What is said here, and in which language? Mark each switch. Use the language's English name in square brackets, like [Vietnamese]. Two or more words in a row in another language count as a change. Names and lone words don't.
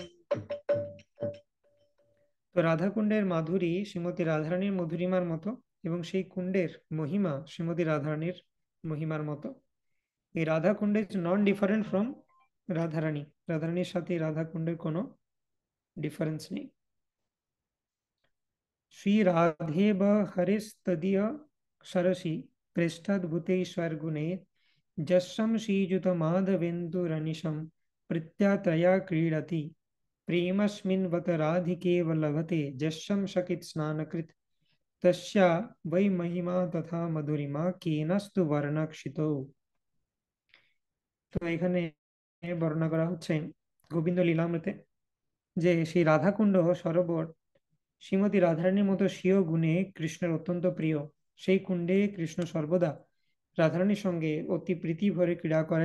[Bangla] তো রাধা কুণ্ডের মাধুরী শ্রীমতী রাধারানীর মধুরিমার মতো, এবং সেই কুণ্ডের মহিমা শ্রীমতী রাধারানীর মহিমার মতো। এই রাধা কুণ্ড [English] is non different from [Bangla] রাধারানী, রাধারানীর সাথে এই রাধা কুণ্ডের কোনো ডিফারেন্স নেই। [Sanskrit] श्री राधे हरिस्तदीय सरसि प्रेष्ठाद्भुतेश्वर गुणे जस्सम श्रीयुत माधवेन्दुरनिशं प्रत्यात्रया क्रीडति प्रेमस्मिन्वत राधिकेव लभते जस्सम शकित स्नानकृत तस्या वै महिमा तथा मधुरिमा केनस्तु वर्णक्षितो। [Bangla] তো এখানে বর্ণনা করা হচ্ছে গোবিন্দ লীলামৃতে যে সেই রাধাকুণ্ড সরোবর শ্রীমতী রাধারানীর মতো স্বীয় গুণে কৃষ্ণের অত্যন্ত প্রিয়। সেই কুণ্ডে কৃষ্ণ সর্বদা রাধারানীর সঙ্গে অতি প্রীতি ভরে ক্রীড়া করেন।